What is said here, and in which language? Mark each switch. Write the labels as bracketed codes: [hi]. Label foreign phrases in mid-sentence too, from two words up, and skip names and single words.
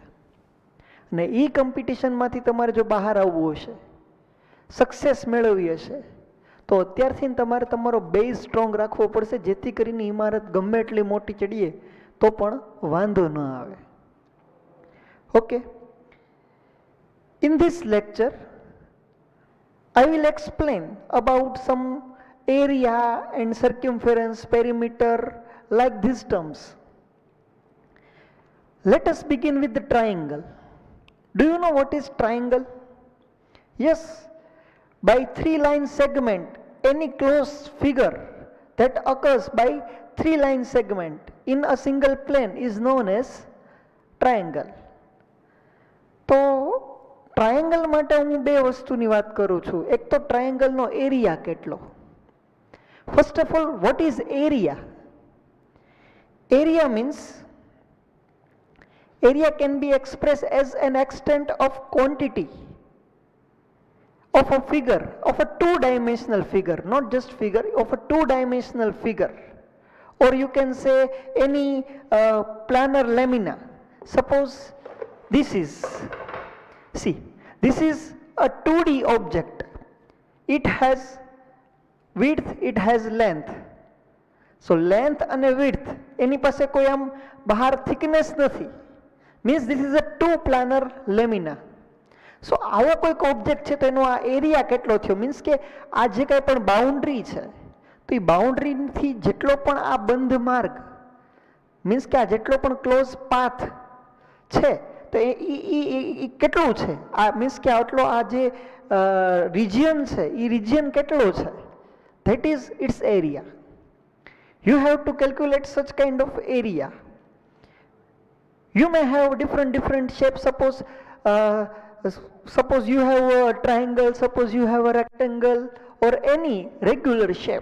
[gu] અને એ કોમ્પિટિશનમાંથી તમારે જો બહાર આવવું હશે, સક્સેસ મેળવવી હશે, તો અત્યારથી તમારે તમારો [en] base strong [gu] રાખવો પડશે, જેથી કરીને ઇમારત ગમે એટલી મોટી ચડીએ તો પણ વાંધો ન આવે. ઓકે, [en] in this lecture I will explain about some area and circumference, perimeter, like these terms. Let us begin with the triangle. Do you know what is triangle? Yes, by three-line segment, any closed figure that occurs by three-line segment in a single plane is known as triangle. [gu] તો ટ્રાયેંગલ માટે હું બે વસ્તુની વાત કરું છું. એક તો ટ્રાયેંગલનો એરિયા કેટલો. [en] First of all, what is area? Area means area can be expressed as an extent of quantity of a figure, of a two-dimensional figure, not just figure, of a two-dimensional figure. Or you can say any planar lamina. Suppose this is, see, this is a 2D object. It has width, it has length. So length and width, [gu] એની પાસે કોઈ આમ બહાર thickness નથી. [en] Means this is a two planar lamina. [gu] So આવો કોઈક ઓબ્જેક્ટ છે તો એનો આ એરિયા કેટલો થયો? મીન્સ કે આ જે કાંઈ પણ બાઉન્ડ્રી છે તો એ બાઉન્ડ્રીથી જેટલો પણ આ બંધ માર્ગ, મીન્સ કે આ જેટલો પણ [en] close path [gu] છે તો એ કેટલું છે? આ મીન્સ કે આટલો આ જે રિજિયન છે એ રિજિયન કેટલો છે? [en] That is its area. You have to calculate such kind of area. You may have different shapes. Suppose you have a triangle, suppose you have a rectangle or any regular shape.